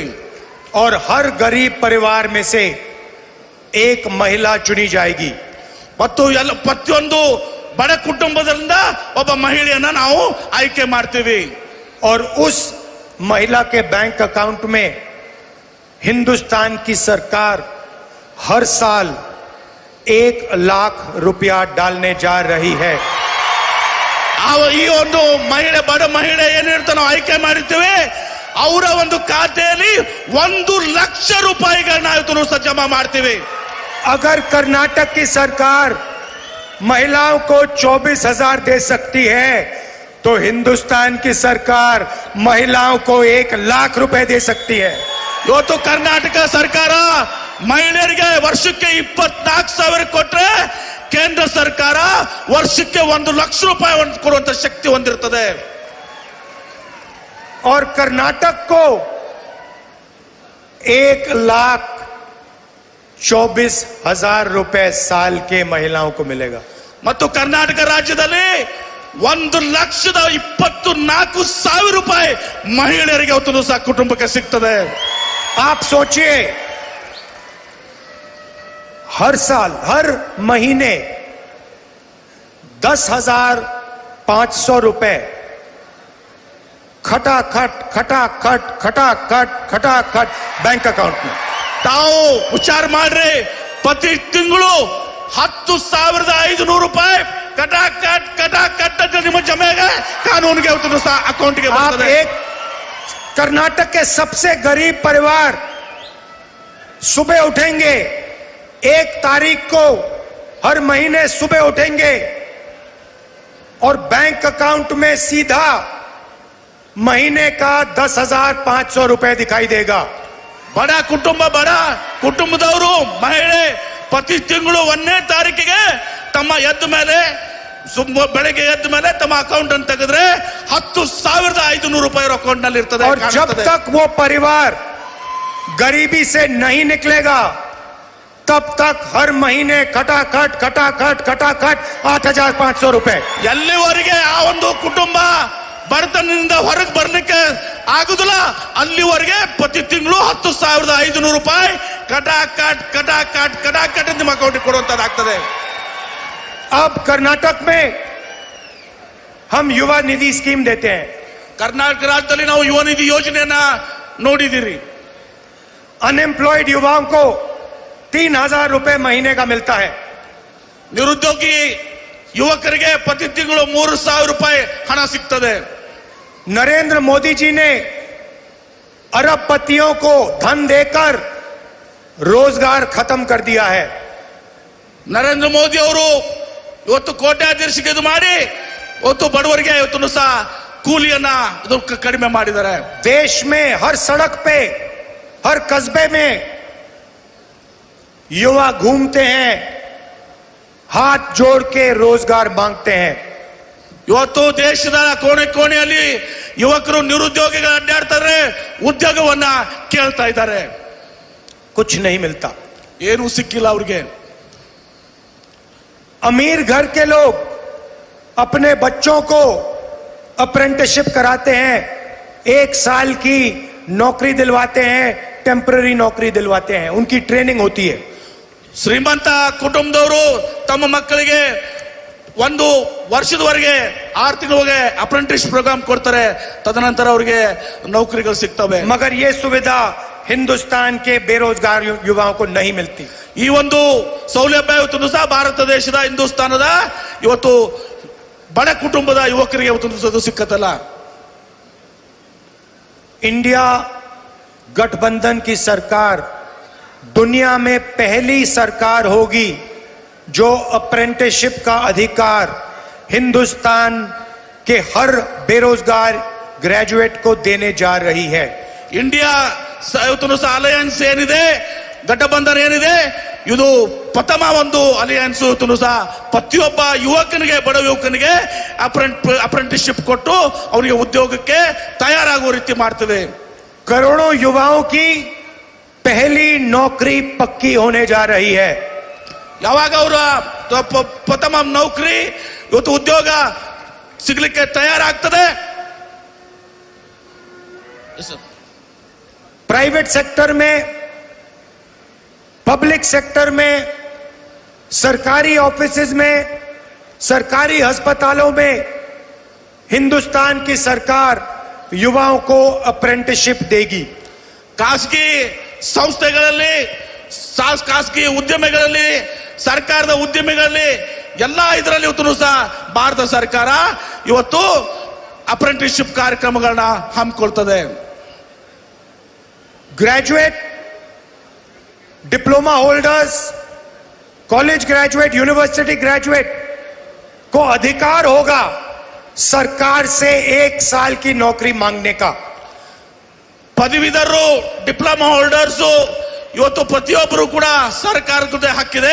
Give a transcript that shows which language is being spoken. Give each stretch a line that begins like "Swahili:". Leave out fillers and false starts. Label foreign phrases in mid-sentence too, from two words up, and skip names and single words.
Hindi: और हर गरीब परिवार में से एक महिला चुनी जाएगी.
Kannada: ಮತ್ತು ಪ್ರತಿಯೊಂದು ಬಡ ಕುಟುಂಬದಿಂದ ಒಬ್ಬ ಮಹಿಳೆಯನ್ನ ನಾವು ಆಯ್ಕೆ ಮಾಡ್ತೀವಿ.
Hindi: और उस महिला के
English: bank account
Hindi: में हिंदुस्तान की सरकार हर साल 1,00,000 रुपया डालने जा रही है.
Kannada: ಈ ಒಂದು ಮಹಿಳೆ, ಬಡ ಮಹಿಳೆ ಏನಿರ್ತ ನಾವು ಆಯ್ಕೆ ಮಾಡಿರ್ತೀವಿ, ಅವರ ಒಂದು ಖಾತೆಯಲ್ಲಿ 1,00,000 ರೂಪಾಯಿಗಳನ್ನ ಇವತ್ತು ಸಹ ಜಮಾ ಮಾಡ್ತೀವಿ.
Hindi: अगर कर्नाटक की सरकार महिलाओं को 24,000 दे सकती है तो हिंदुस्तान की सरकार महिलाओं को 1,00,000 रुपए दे सकती है.
Kannada: ಇವತ್ತು ಕರ್ನಾಟಕ ಸರ್ಕಾರ ಮಹಿಳೆಯರಿಗೆ ವರ್ಷಕ್ಕೆ 24,000 ಕೊಟ್ರೆ ಕೇಂದ್ರ ಸರ್ಕಾರ ವರ್ಷಕ್ಕೆ 1,00,000 ರೂಪಾಯಿ ಕೊಡುವಂತ ಶಕ್ತಿ ಹೊಂದಿರುತ್ತದೆ.
Hindi: और कर्नाटक को 1,24,000 रुपए साल के महिलाओं को मिलेगा.
Kannada: ಮತ್ತು ಕರ್ನಾಟಕ ರಾಜ್ಯದಲ್ಲಿ 1,24,000 ರೂಪಾಯಿ ಮಹಿಳೆಯರಿಗೆ ಅವತ್ತು ಸಹ ಕುಟುಂಬಕ್ಕೆ ಸಿಗ್ತದೆ.
Hindi: आप सोचिए, हर साल हर महीने 10,500 रुपए खटाखट खटाखट खटाखट खटाखट
English: bank account
Hindi: में.
Kannada: ತಾವು ವಿಚಾರ ಮಾಡ್ರಿ, ಪ್ರತಿ ತಿಂಗಳು 10,500 ರೂಪಾಯಿ ಕಟಾಕಟ್ ಕಟಾಕಟ್ ಅಂತ ನಿಮ್ಮ ಜಮೆಗೆ ಕಾನೂನಿಗೆ ಅವತ್ತು ಸಹ ಅಕೌಂಟ್ಗೆ
Hindi: आप
Kannada: ಬರ್ತದೆ.
Hindi: एक कर्नाटक के सबसे गरीब परिवार सुबह उठेंगे, 1 तारीख को हर महीने सुबह उठेंगे और
English: bank account
Hindi: में सीधा महीने का 10,500 रुपए दिखाई देगा.
Kannada: ಬಡ ಕುಟುಂಬದವರು ಮಹಿಳೆ ಪ್ರತಿ ತಿಂಗಳು 1ನೇ ತಾರೀಕಿಗೆ ತಮ್ಮ ಬೆಳಗ್ಗೆ ಎದ್ದ ಮೇಲೆ ತಮ್ಮ ಅಕೌಂಟ್ ಅನ್ನು ತೆಗೆದ್ರೆ 10,500 ರೂಪಾಯಿ ಅಕೌಂಟ್ ನಲ್ಲಿ ಇರ್ತದೆ.
Hindi: और जब तक वो परिवार गरीबी से नहीं निकलेगा तब तक हर महीने खटाखट खटाखट खटाखट 8,500 रुपए.
Kannada: ಎಲ್ಲಿವರೆಗೆ ಆ ಒಂದು ಕುಟುಂಬ ಬಡತನದಿಂದ ಹೊರಗೆ ಬರ್ಲಿಕ್ಕೆ ಆಗುದಿಲ್ಲ ಅಲ್ಲಿವರೆಗೆ ಪ್ರತಿ ತಿಂಗಳು 10,500 ರೂಪಾಯಿ ಕಟಾಕಟ್ ಕಟಾಕಟ್ ಕಟಾಕಟ್ ನಿಮ್ಮ ಅಕೌಂಟ್ ಕೊಡುವಂತದ್ದಾಗ್ತದೆ.
Hindi: अब कर्नाटक में हम युवा निधि स्कीम देते हैं.
Kannada: ಕರ್ನಾಟಕ ರಾಜ್ಯದಲ್ಲಿ ನಾವು ಯುವ ನಿಧಿ ಯೋಜನೆಯನ್ನ ನೋಡಿದಿರಿ.
Hindi: अनएम्प्लॉयड युवाओं को 3,000 रुपए महीने का मिलता है.
Kannada: ನಿರುದ್ಯೋಗಿ ಯುವಕರಿಗೆ ಪ್ರತಿ ತಿಂಗಳು 3,000 ರೂಪಾಯಿ ಹಣ ಸಿಗ್ತದೆ.
Hindi: नरेंद्र मोदी जी ने अरबपतियों को धन देकर रोजगार खत्म कर दिया है.
Kannada: ನರೇಂದ್ರ ಮೋದಿ ಅವರು ಇವತ್ತು ಕೋಟ್ಯಾಧೀಶಕ್ಕೆ ಇದು ಮಾಡಿ ಇವತ್ತು ಬಡವರಿಗೆ ಇವತ್ತು ಸಹ ಕೂಲಿಯನ್ನ ಕಡಿಮೆ ಮಾಡಿದ್ದಾರೆ.
Hindi: देश में हर सड़क पे हर कस्बे में युवा घूमते हैं, हाथ जोड़ के रोजगार मांगते हैं.
Kannada: ಇವತ್ತು ದೇಶದ ಕೋಣೆ ಕೋಣೆಯಲ್ಲಿ ಯುವಕರು ನಿರುದ್ಯೋಗಿಗಳು ಅಡ್ಡಾಡ್ತಾರೆ, ಉದ್ಯೋಗವನ್ನ ಕೇಳ್ತಾ ಇದ್ದಾರೆ.
Hindi: कुछ नहीं मिलता.
Kannada: ಏನು ಸಿಕ್ಕಿಲ್ಲ ಅವ್ರಿಗೆ.
Hindi: अमीर घर के लोग अपने बच्चों को अप्रेंटिसशिप कराते हैं, 1 साल की नौकरी दिलवाते हैं, टेम्पररी नौकरी दिलवाते हैं, उनकी ट्रेनिंग होती है.
Kannada: ಶ್ರೀಮಂತ ಕುಟುಂಬದವರು ತಮ್ಮ ಮಕ್ಕಳಿಗೆ 1 ವರ್ಷದವರೆಗೆ 6 ತಿಂಗಳಿಗೆ
English: apprentice program
Kannada: ಕೊಡ್ತಾರೆ, ತದನಂತರ ಅವರಿಗೆ ನೌಕರಿಗಳು ಸಿಗ್ತವೆ.
Hindi: मगर ये सुविधा हिंदुस्तान के बेरोजगार युवाओं को नहीं मिलती.
Kannada: ಈ ಒಂದು ಸೌಲಭ್ಯ ಇವತ್ತು ಸಹ ಭಾರತ ದೇಶದ ಹಿಂದೂಸ್ತಾನದ ಇವತ್ತು ಬಡ ಕುಟುಂಬದ ಯುವಕರಿಗೆ ಇವತ್ತು ಸಿಕ್ಕತ್ತಲ್ಲ.
Hindi: इंडिया गठबंधन की सरकार दुनिया में पहली सरकार होगी जो अप्रेंटिसशिप का अधिकार हिंदुस्तान के हर बेरोजगार ग्रेजुएट को देने जा रही है.
Kannada: ಇಂಡಿಯಾ ಇವತ್ತು ಸಹ ಅಲಯನ್ಸ್ ಏನಿದೆ, ಗಠಬಂಧನ ಏನಿದೆ, ಇದು ಪ್ರಥಮ ಒಂದು ಅಲಯನ್ಸ್ ಇವತ್ತು ಸಹ ಪ್ರತಿಯೊಬ್ಬ ಯುವಕನಿಗೆ, ಬಡ ಯುವಕನಿಗೆ ಅಪ್ರೆಂಟಿಸ್ಶಿಪ್ ಕೊಟ್ಟು ಅವರಿಗೆ ಉದ್ಯೋಗಕ್ಕೆ ತಯಾರಾಗುವ ರೀತಿ ಮಾಡ್ತೇವೆ.
Hindi: करोड़ों युवाओं की पहली नौकरी पक्की होने जा रही है.
Kannada: ಯಾವಾಗ ಅವರ ಪ್ರಥಮ ನೌಕರಿ ಇವತ್ತು ಉದ್ಯೋಗ ಸಿಗ್ಲಿಕ್ಕೆ ತಯಾರಾಗ್ತದೆ.
English: private sector
Hindi: में,
English: public sector
Hindi: में, सरकारी ऑफिसेज में सरकारी अस्पतालों में हिंदुस्तान की सरकार युवाओं को अप्रेंटिसशिप देगी।
Kannada: ಖಾಸಗಿ ಸಂಸ್ಥೆಗಳಲ್ಲಿ ಖಾಸಗಿ ಉದ್ಯಮಿಗಳಲ್ಲಿ ಸರ್ಕಾರದ ಉದ್ಯಮಿಗಳಲ್ಲಿ ಎಲ್ಲಾ ಇದರಲ್ಲಿ ಇವತ್ತು ಸಹ ಭಾರತ ಸರ್ಕಾರ ಇವತ್ತು ಅಪ್ರೆಂಟಿಸ್ಶಿಪ್ ಕಾರ್ಯಕ್ರಮಗಳನ್ನ ಹಮ್ಮಿಕೊಳ್ತದೆ.
English: graduate, diploma holders, college graduate, university graduate
Hindi: को अधिकार होगा सरकार से 1 साल की नौकरी मांगने का।
Kannada: ಪದವೀಧರರು,
English: diploma holders
Kannada: ಇವತ್ತು ಪ್ರತಿಯೊಬ್ಬರು ಕೂಡ ಸರ್ಕಾರದ ಜೊತೆ ಹಕ್ಕಿದೆ.